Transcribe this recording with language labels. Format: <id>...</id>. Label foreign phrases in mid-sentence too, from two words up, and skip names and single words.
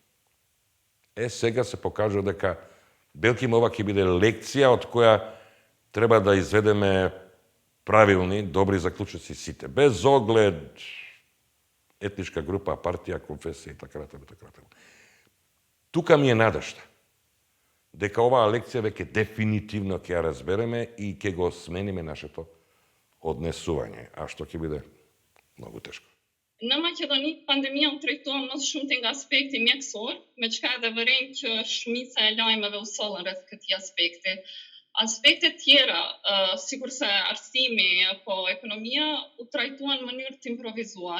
<mk>Сега се покажува дека белким ова ќе биде лекција од која треба да изведеме правилни, добри заклучоци сите, без оглед етничка група, партија, конфесија и така натаму. Тука ми е надежда дека оваа лекција веќе дефинитивно ќе ја разбереме и ќе го смениме нашето однесување, а што ќе биде многу тешко.</mk> <sq>Në Maqedoni, pandemia u trajtuar më shumë te nga aspekti mjekësor, me çka edhe vëren që shumica e lajmeve u sollën rreth këtij aspekti. Aspektet tjera, sikurse arsimi apo ekonomia, u trajtuan në mënyrë të improvisuar.</sq>